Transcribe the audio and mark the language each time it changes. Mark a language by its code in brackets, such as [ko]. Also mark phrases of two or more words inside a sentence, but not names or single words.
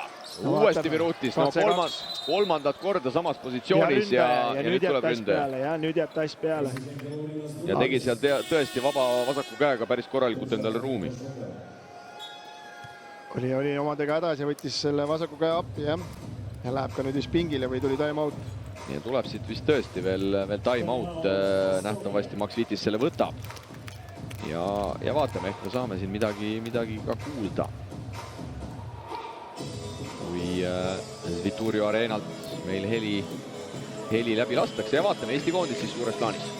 [et] Uuesti Birutis, no kolmandat korda samas positsioonis ja nüüd tuleb ründaja. Ja nüüd jääb Tass peale. Ja tegi seal tõesti vaba vasaku käega päris korralikult endale ruumi. Oli omadega hädas ja võttis selle vasaku käe appi ja läheb ka nüüd vist pingile või tuli [en] time out. [et] Ja tuleb siit vist tõesti veel [en] time out, [et] nähtavasti Max Vitis selle võtab. Ja vaatame, ehk me saame siin midagi ka kuulda. Kui Viturio Areenalt meil heli läbi lastakse ja vaatame Eesti koondis siis suures plaanis.